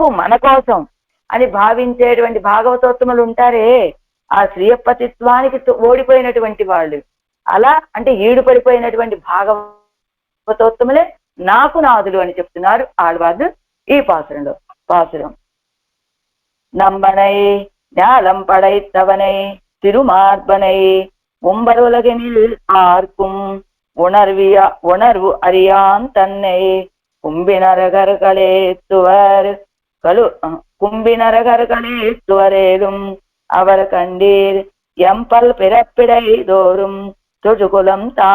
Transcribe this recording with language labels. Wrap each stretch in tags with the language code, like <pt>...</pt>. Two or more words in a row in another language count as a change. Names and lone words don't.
<te>మన కోసం అని భావించేటువంటి భాగవతోత్తములు ఉంటారే, ఆ శ్రీయప్పతిత్వానికి ఓడిపోయినటువంటి వాళ్ళు. అలా అంటే ఈడుపడిపోయినటువంటి భాగవతోత్తములే నాకు నాదులు అని చెప్తున్నారు ఆళ్వార్లు ఈ పాసురంలో.</te> <ta>పాసురం நம்பனை ஞாலம் படைத்தவனை திருமார்பனை உம்பருலகினில் ஆர்க்கும் உணர்வு அறியான் தன்னை கும்பினரகர்களேத்துவரேலும் அவர் கண்டீர் எம்பல் பிறப்பிடை தோறும் தொழுகுலம்</ta>